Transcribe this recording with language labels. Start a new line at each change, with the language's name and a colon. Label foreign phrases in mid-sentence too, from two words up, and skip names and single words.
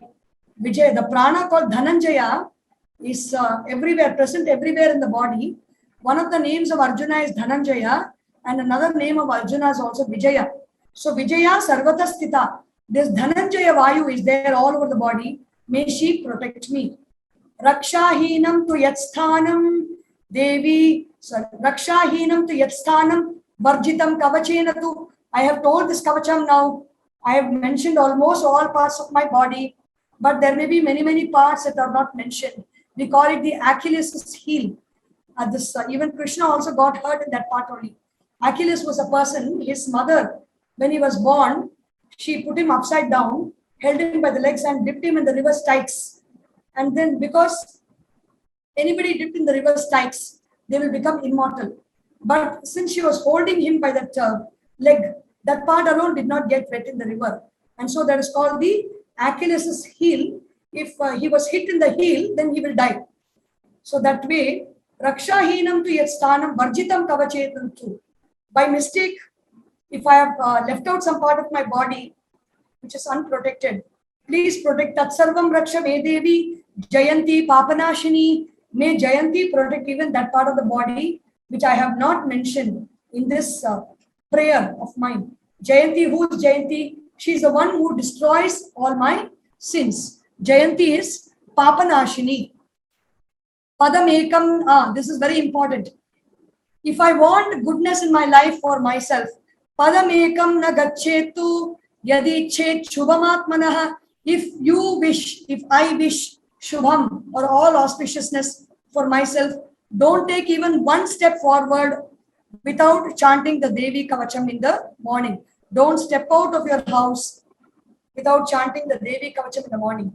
English: Vijay, the prana called Dhananjaya is everywhere, present everywhere in the body. One of the names of Arjuna is Dhananjaya, and another name of Arjuna is also Vijaya. So
Sanskrit: विजय सर्वतः स्थित.
English: This Dhananjaya Vayu is there all over the body. May she protect me.
Sanskrit: रक्षाहीनं तु यत्स्थानं देवि. रक्षाहीनं तु यत्स्थानं वर्जितं कवचेन तु.
English: I have told this Kavacham now. I have mentioned almost all parts of my body, but there may be many parts that are not mentioned. We call it the Achilles' heel. Even Krishna also got hurt in that part only. Achilles was a person, his mother, when he was born, she put him upside down, held him by the legs and dipped him in the river Styx. And then because anybody dipped in the river Styx, they will become immortal. But since she was holding him by that leg, that part alone did not get wet in the river. And so that is called the Achilles' heel. If he was hit in the heel, then he will die. So that way,
Sanskrit: रक्षाहीनं तु यत्स्थानं वर्जितं कवचेन तु.
English: By mistake, if I have left out some part of my body, which is unprotected, please protect
Sanskrit: तत्सर्वं रक्ष मे देवि जयन्ती पापनाशिनी.
English: May Jayanti protect even that part of the body, which I have not mentioned in this prayer of mine. Jayanti, who is Jayanti? She is the one who destroys all my sins. Jayanti is Papanashini. Padamekam, this is very important. If I want goodness in my life for myself,
Sanskrit: पदमेकं न गच्छेत्तु यदि चेत् शुभमात्मनः.
English: If you wish, if I wish shubham or all auspiciousness for myself, don't take even one step forward without chanting the Devi Kavacham in the morning. Don't step out of your house without chanting the Devi Kavacham in the morning.